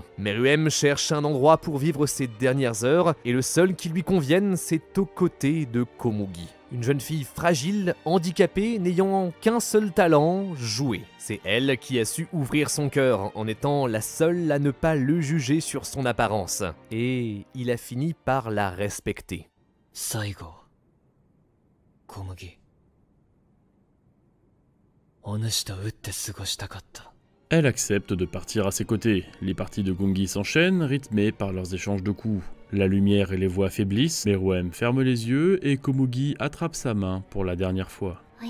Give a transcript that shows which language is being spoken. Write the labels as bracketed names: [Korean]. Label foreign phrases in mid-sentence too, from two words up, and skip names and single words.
[French] Meruem cherche un endroit pour vivre ses dernières heures et le seul qui lui convienne, c'est aux côtés de Komugi. Une jeune fille fragile, handicapée, n'ayant qu'un seul talent, jouer. C'est elle qui a su ouvrir son cœur en étant la seule à ne pas le juger sur son apparence. Et il a fini par la respecter. [Japanese] Saigo, Komugi. お主と打って過ごしたかった. [French] Elle accepte de partir à ses côtés. Les parties de Gongi s'enchaînent, rythmées par leurs échanges de coups. La lumière et les voix faiblissent, Meruem ferme les yeux et Komugi attrape sa main pour la dernière fois.